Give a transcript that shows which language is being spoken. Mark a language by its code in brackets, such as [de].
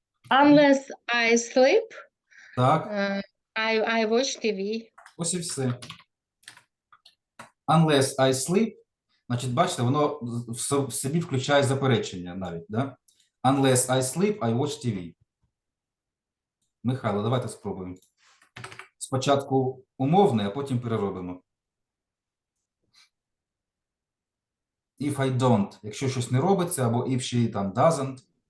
[en] Unless I sleep, [uk] Так, [en] I watch TV. [uk] ось і все. [en] Unless I sleep, [uk] значить, бачите, воно в собі включає заперечення навіть, да? [en] Unless I sleep, I watch TV. [uk] Михайло, давайте спробуємо. Спочатку умовне, а потім переробимо. [en] If I don't, [uk] якщо щось не робиться, або [en] if she [uk] там [en] doesn't.